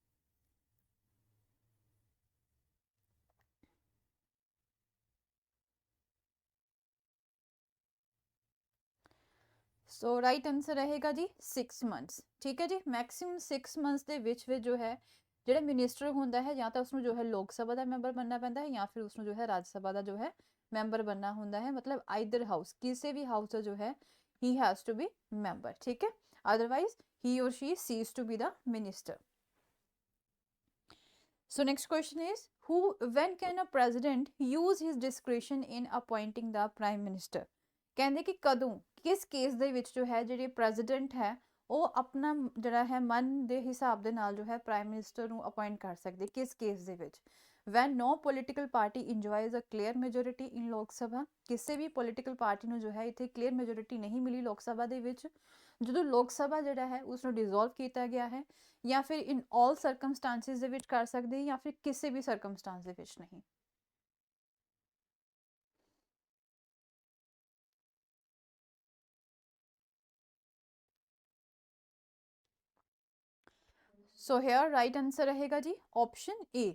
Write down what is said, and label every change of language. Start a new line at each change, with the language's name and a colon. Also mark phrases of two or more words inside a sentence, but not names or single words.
English: So right answer
Punjabi: ਰਹੇਗਾ ਜੀ 6 ਮੰਥਸ. ਠੀਕ ਹੈ ਜੀ, ਮੈਕਸਿਮਮ 6 ਮੰਥਸ ਦੇ ਵਿੱਚ ਜੋ ਹੈ ਜਿਹੜਾ ਮਿਨਿਸਟਰ ਹੁੰਦਾ ਹੈ ਜਾਂ ਤਾਂ ਉਸਨੂੰ ਜੋ ਹੈ ਲੋਕ ਸਭਾ ਦਾ ਮੈਂਬਰ ਬਣਨਾ ਪੈਂਦਾ ਹੈ ਜਾਂ ਫਿਰ ਉਸਨੂੰ ਜੋ ਹੈ ਰਾਜ ਸਭਾ ਦਾ ਜੋ ਹੈ ਮੈਂਬਰ ਬਣਨਾ ਹੁੰਦਾ ਹੈ, ਮਤਲਬ
English: either house,
Punjabi: ਕਿਸੇ ਵੀ ਹਾਊਸ ਦਾ ਜੋ ਹੈ
English: he has to be member.
Punjabi: ਠੀਕ ਹੈ,
English: ਅਦਰਵਾਈਜ਼ he or she cease to be the minister. So next question is, when can a president use his discretion in appointing the prime minister?
Punjabi: ਕਹਿੰਦੇ ਕਿ ਕਦੋਂ, ਕਿਸ ਕੇਸ ਦੇ ਵਿੱਚ ਜੋ ਹੈ ਜਿਹੜੇ ਪ੍ਰੈਜ਼ੀਡੈਂਟ ਹੈ ਉਹ ਆਪਣਾ ਜਿਹੜਾ ਹੈ ਮਨ ਦੇ ਹਿਸਾਬ ਦੇ ਨਾਲ ਜੋ ਹੈ
English: prime minister
Punjabi: ਨੂੰ ਅਪਾਇੰਟ ਕਰ ਸਕਦੇ, ਕਿਸ ਕੇਸ ਦੇ ਵਿੱਚ?
English: when no political party enjoys a clear majority in
Punjabi: ਲੋਕ ਸਭਾ, ਕਿਸੇ ਵੀ
English: political party
Punjabi: ਨੂੰ ਜੋ ਹੈ ਇੱਥੇ
English: clear majority
Punjabi: ਨਹੀਂ ਮਿਲੀ ਲੋਕ ਸਭਾ ਦੇ ਵਿੱਚ, ਜਦੋਂ ਲੋਕ ਸਭਾ ਜਿਹੜਾ ਹੈ ਉਸ ਨੂੰ ਡਿਸੋਲਵ ਕੀਤਾ ਗਿਆ ਹੈ, ਜਾਂ ਫਿਰ
English: in all circumstances
Punjabi: ਦੇ ਵਿੱਚ ਕਰ ਸਕਦੇ ਜਾਂ ਫਿਰ ਕਿਸੇ ਵੀ ਸਰਕਮਸਟੈਂਸ ਦੇ ਵਿੱਚ ਨਹੀਂ?
English: So here right answer
Punjabi: ਰਹੇਗਾ ਜੀ
English: option A.